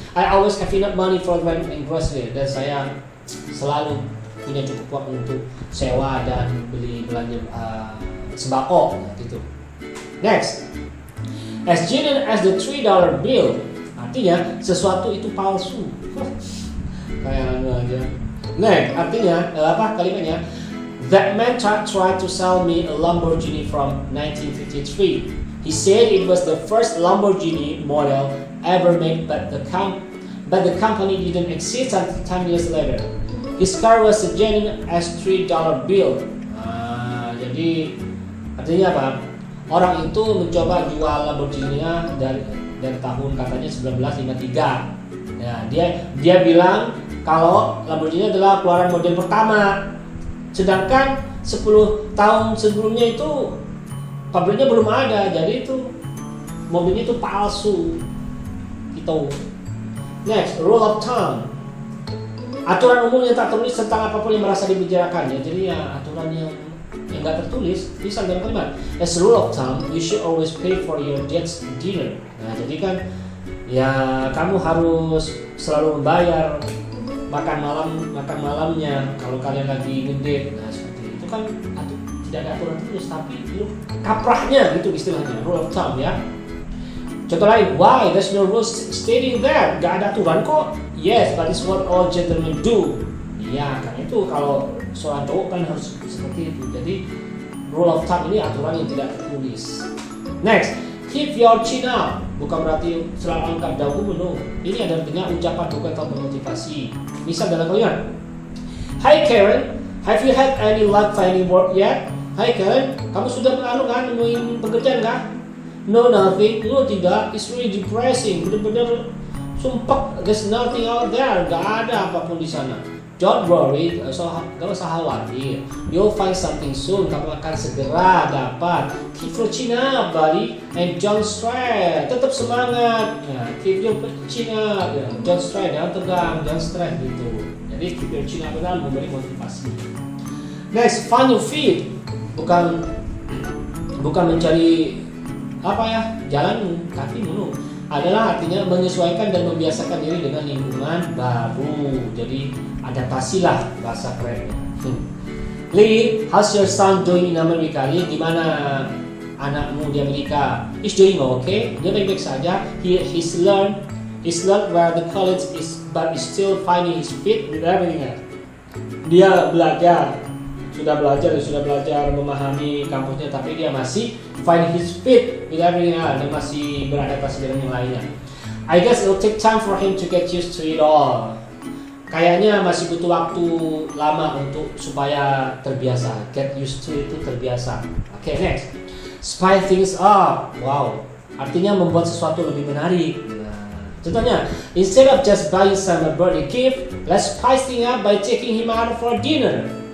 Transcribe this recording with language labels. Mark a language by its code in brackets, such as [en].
[en] I always have enough money for rent and grocery. [id] Dan saya selalu punya cukup uang untuk sewa dan beli belanja sembako, gitu. [en] Next, as genuine as the $3 bill. [id] Artinya sesuatu itu palsu. Kayak aja. Next, artinya kalimatnya? [en] That man tried to sell me a Lamborghini from 1953. He said it was the first Lamborghini model ever made, but the company didn't exist until 10 years later. His car was as genuine as $3 bill. [id] Jadi artinya apa? Orang itu mencoba jual Lamborghini-nya dari tahun katanya 1953. Ya, dia bilang kalau Lamborghini adalah keluaran model pertama. Sedangkan 10 tahun sebelumnya itu pabriknya belum ada, jadi itu mobilnya itu palsu. Gitu. Next, rule of thumb. Aturan umum yang tak tertulis tentang apapun yang merasa dibicarakan. Ya, jadi ya aturan yang nggak tertulis. Misal dalam kalimat, [en] as a rule of thumb, you should always pay for your date's dinner. [id] Nah, jadi kan ya kamu harus selalu membayar makan malamnya kalau kalian lagi ngedate. Nah, seperti itu kan tidak ada aturan tertulis, tapi itu kaprahnya gitu istilahnya, rule of thumb ya. Contoh lain, [en] why there's no rules stating there? [id] Gak ada aturan kok. [en] Yes, but it's what all gentlemen do. [id] Iya, karena itu kalau seorang cowok kan harus seperti itu. Jadi rule of thumb ini aturan yang tidak tertulis. Next, keep your chin up. Bukan berarti selalu angkat dagu no. Ini ada artinya ucapan bukan atau memotivasi. Misal dalam kalimat, [en] Hi Karen, have you had any luck finding work yet? [id] Hai Karen, kamu sudah nemuin pekerjaan nggak? [en] No, nothing. [id] No, tidak. [en] It's really depressing. [id] Benar-benar sumpah. [en] There's nothing out there. [id] Gak ada apapun di sana. [en] Don't worry. [id] Gak usah khawatir. [en] You'll find something soon. [id] Kamu akan segera dapat. [en] Keep your chin up, buddy. And don't stress. [id] Tetap semangat. [en] Ya, keep your chin up. Ya, don't stress. [id] Jangan tegang. [en] Don't stress gitu. [id] Jadi keep your chin up adalah memberi motivasi. Next, find your feet. Bukan mencari jalan kaki mulu. Adalah artinya menyesuaikan dan membiasakan diri dengan lingkungan baru. Jadi adaptasilah bahasa kerennya. [en] Lee, how's your son doing in America? [id] Lee, gimana anakmu di Amerika? [en] He's doing okay. [id] Dia baik-baik saja. [en] He's learned where the college is, but he's still finding his feet with everything. [id] Dia sudah belajar memahami kampusnya, tapi dia masih [en] find his feet with everything else. [id] Dia masih beradaptasi dengan yang lainnya. [en] I guess it'll take time for him to get used to it all. [id] Kayaknya masih butuh waktu lama supaya terbiasa. [en] Get used to [id] itu terbiasa. [en] Okay, next. Spice things up. Wow. [id] Artinya membuat sesuatu lebih menarik. Contohnya, [en] instead of just buying some birthday gift, let's spice things up by taking him out for dinner.